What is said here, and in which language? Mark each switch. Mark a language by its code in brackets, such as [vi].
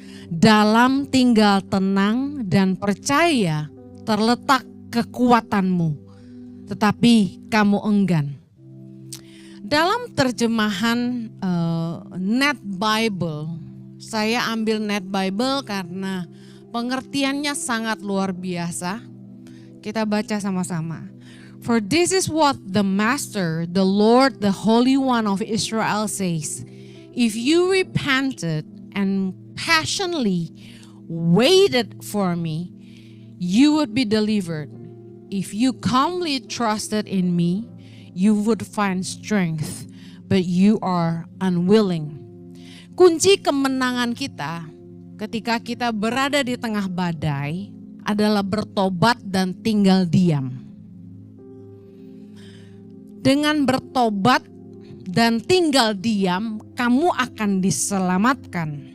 [id] Dalam tinggal tenang dan percaya terletak kekuatanmu, tetapi kamu enggan. Dalam terjemahan Net Bible, saya ambil Net Bible karena pengertiannya sangat luar biasa. Kita baca sama-sama. [en] For this is what the Master, the Lord, the Holy One of Israel says. If you repented and passionately waited for me, you would be delivered. If you calmly trusted in me, you would find strength, but you are unwilling. [id] Kunci kemenangan kita ketika kita berada di tengah badai adalah bertobat dan tinggal diam. Dengan bertobat dan tinggal diam, kamu akan diselamatkan.